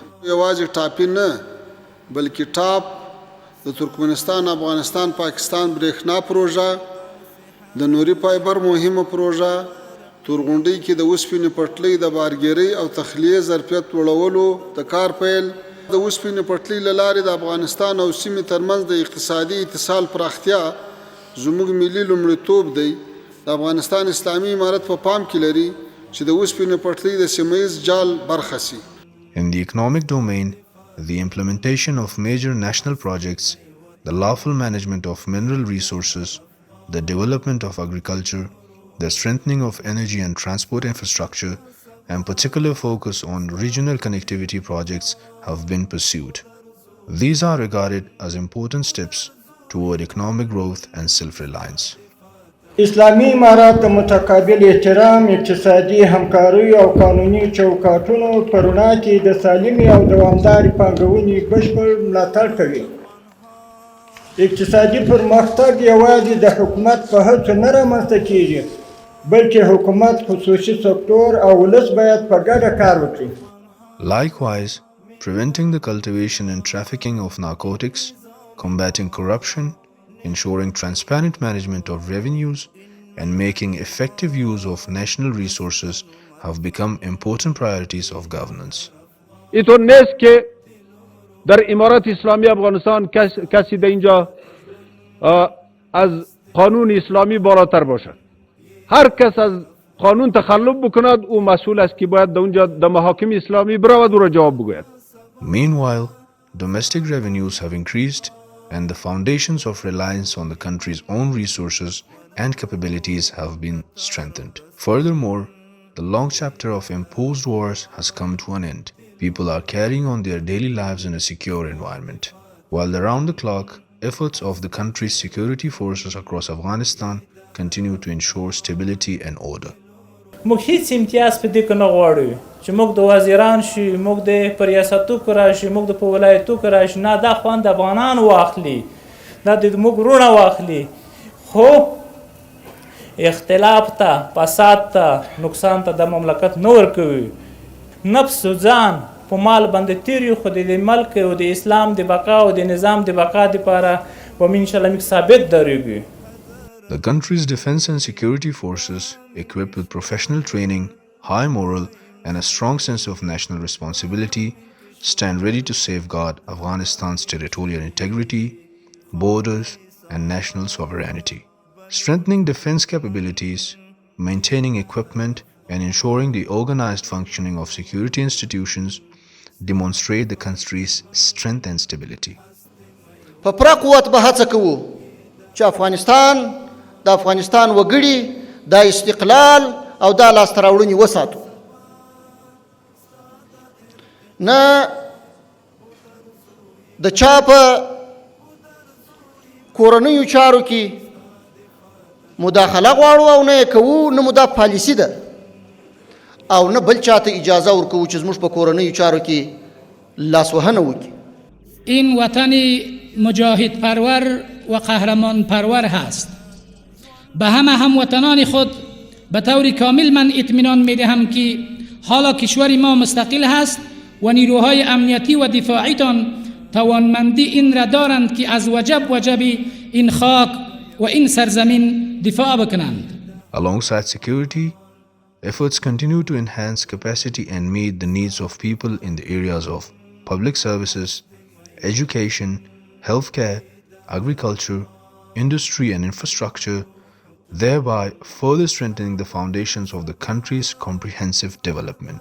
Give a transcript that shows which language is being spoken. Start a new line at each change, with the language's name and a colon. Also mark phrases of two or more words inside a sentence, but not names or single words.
Pashto: یوازې ټاپي نه بلکې ټاپ د ترکمنستان افغانستان پاکستان برېښنا پروژه، د نوري فایبر مهمه پروژه، تورغونډۍ کې د اوسپنې پټلۍ د بارګیرۍ او تخلیې ظرفیت لوړولو د کار پیل، د اوسپنې پټلۍ له لارې د افغانستان او سیمې ترمنځ د اقتصادي اتصال پراختیا زموږ ملي لومړیتوب دی. د افغانستان اسلامي امارت په پام کې لري چې د اوسپنې پټلۍ د سیمه ییز جال برخه سي.
English: In the economic domain, the implementation of major national projects, the lawful management of mineral resources, the development of agriculture, the strengthening of energy and transport infrastructure, and particular focus on regional connectivity projects have been pursued. These are regarded as important steps toward economic growth and self-reliance.
Pashto: اسلامي امارات د متقابل احترام، اقتصادي همکارۍ او قانوني چوکاټونو په رڼا کې د سالمې او دوامدارې پانګونې بشپړ ملاتړ کوي. اقتصادي پرمختګ یوازې د حکومت په هڅو نه رامنځته کېږي، بلکې حکومت، خصوصي سکتور او ولس باید په ګډه کار وکړي.
English: Likewise, preventing the cultivation and trafficking of narcotics, combating corruption, ensuring transparent management of revenues, and making effective use of national resources have become important priorities of governance.
Persian: اینطور نیست که در امارات اسلامی افغانستان کسی در اینجا از قانون اسلامی بالاتر باشد. هر کس از قانون تخلف بکند او مسئول است که باید در اونجا در محاکم اسلامی برود او را جواب بگوید.
English: Meanwhile, domestic revenues have increased and the foundations of reliance on the country's own resources and capabilities have been strengthened. Furthermore, the long chapter of imposed wars has come to an end. People are carrying on their daily lives in a secure environment, while the round-the-clock efforts of the country's security forces across Afghanistan continue to ensure stability and order.
Pashto: موږ هیڅ امتیاز په دې کې نه غواړو چې موږ د وزیران شي، موږ د په ریاستو کې راشي، موږ د په ولایتو کې راشي. نه، دا خوند د افغانانو واخلي، دا د موږ وروڼه واخلي، خو اختلاف ته، فساد ته، نقصان ته د مملکت نه ورکوي. نفس و ځان په مال باندې تیر یو خو د ملک او د اسلام د بقا او د نظام د بقا دپاره به موږ انشاءالله موږ ثابت درېږو.
English: The country's defense and security forces, equipped with professional training, high moral, and a strong sense of national responsibility, stand ready to safeguard Afghanistan's territorial integrity, borders, and national sovereignty. Strengthening defense capabilities, maintaining equipment, and ensuring the organized functioning of security institutions demonstrate the country's strength and stability.
Pashto: په پوره قوت به هڅه کوو چې افغانستان د افغانستان وګړي د استقلال او د لاسته راوړنې وساتو. نه د چا په کورنیو چارو کې مداخله غواړو او نه یې کوو، نه مو دا پالیسي ده او نه بل چاته اجازه ورکوو چې زموږ په کورنیو چارو کې لاسوهنه وکړي.
Persian: این وطن مجاهد پرور و قهرمان پرور هست. به همه هموطنان خود به طور کامل من اطمینان می دهم که حالا کشور ما مستقل هست و نیروهای امنیتی و دفاعی تان توانمندی این را دارند که از وجب این خاک و این سرزمین دفاع بکنند.
English: Alongside security, efforts continue to enhance capacity and meet the needs of people in the areas of public services, education, healthcare, agriculture, industry and infrastructure, thereby further strengthening the foundations of the country's comprehensive development.